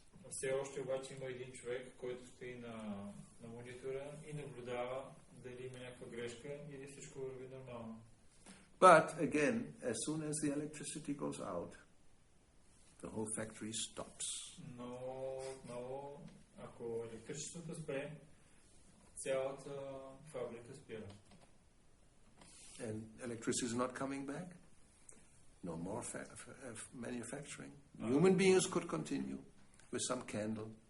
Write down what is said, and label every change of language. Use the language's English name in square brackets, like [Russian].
[Bulgarian] Все още обаче има един човек, който стои на монитора и наблюдава дали има някаква грешка или всичко върви нормално. [English] But again, as soon as the electricity goes out, the whole factory stops. [Bulgarian] Но ако електричеството спре, цялата фабрика спира. [English] And electricity is not coming back? No more manufacturing. Human beings could continue with some candle.